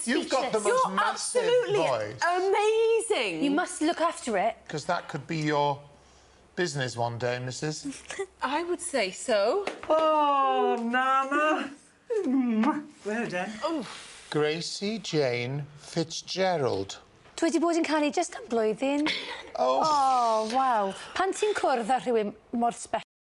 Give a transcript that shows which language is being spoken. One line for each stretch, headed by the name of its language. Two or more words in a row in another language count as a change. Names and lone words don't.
English: You've got the most massive voice. Amazing. You must look after it. Because that could be your business one day, Mrs. I would say so. Oh, Nana. Well done. Gracie Jane Fitzgerald.
Welsh: Dwi wedi bod yn canu just am blwyddyn.
English: Oh. Oh, wow.
Welsh: Pan ti'n cwrdd â rhywun mor special,